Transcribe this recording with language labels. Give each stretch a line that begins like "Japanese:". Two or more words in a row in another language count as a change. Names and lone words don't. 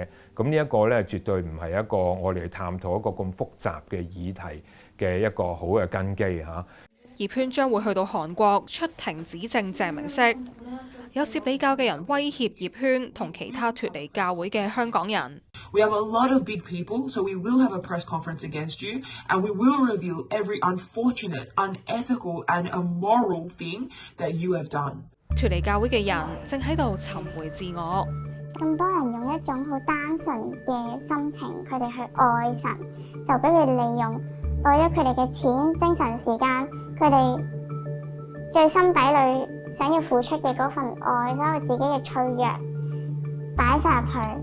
Cantonese: 咁呢一個咧，絕對唔係一個我哋去探討一個咁複雜嘅議題嘅一個好嘅根基嚇。葉禤將會去到韓國出庭指證鄭明析。有攝理教嘅人威脅葉禤同其他脫離教會嘅香港人。
English: We have a lot of big people, so we will have a press conference against you, and we will reveal every unfortunate, unethical, and immoral thing that you have done.
Cantonese: 脫離教會嘅人正喺度尋回自我。咁多人用一種好單純嘅心情，佢哋去愛神，就俾佢利用，攞咗佢哋嘅錢、精神、時間，佢哋最心底裏想要付出嘅嗰份愛，所有自己嘅脆弱擺晒入去。